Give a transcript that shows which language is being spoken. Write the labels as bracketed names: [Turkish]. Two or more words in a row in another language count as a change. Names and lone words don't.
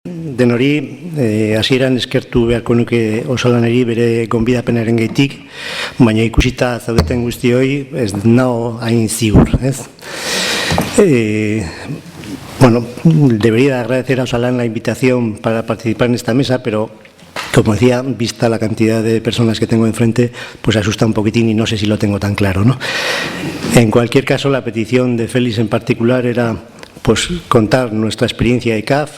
[Basque] Denori, hasieran eskertu beharko nuke osalanari bere gonbidapenaren-gaitik, baina ikusita zaudeten guztioi ez nao hain ziur, ez? [Spanish] Bueno, debería agradecer a Osalan la invitación para participar en esta mesa, pero como decía, vista la cantidad de personas que tengo enfrente, pues asusta un poquitín y no sé si lo tengo tan claro, ¿no? En cualquier caso, la petición de Félix en particular era pues contar nuestra experiencia de CAF.